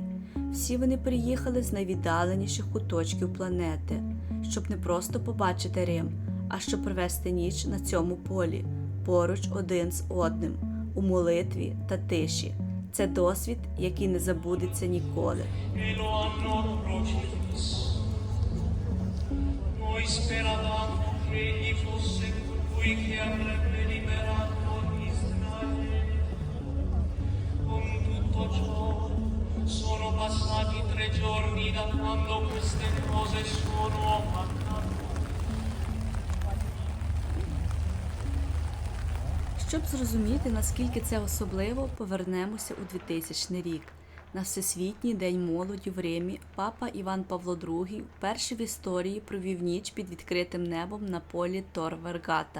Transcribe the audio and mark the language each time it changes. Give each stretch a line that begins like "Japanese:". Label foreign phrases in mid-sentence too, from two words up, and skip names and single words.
Ukrainian: Всі вони приїхали з найвіддаленіших куточків планети, щоб не просто побачити Рим, а щоб провести ніч на цьому полі, поруч один з одним, у молитві та тиші. Це досвід, який не забудеться ніколи.
Italian: Sono passati 3 giorni da quando queste cose sono accadute.
Ukrainian: Щоб зрозуміти, наскільки це особливо, повернемося у 2000 рік. На Всесвітній день молоді в Римі папа Іван Павло II вперше в історії провів ніч під відкритим небом на полі Тор Вергата.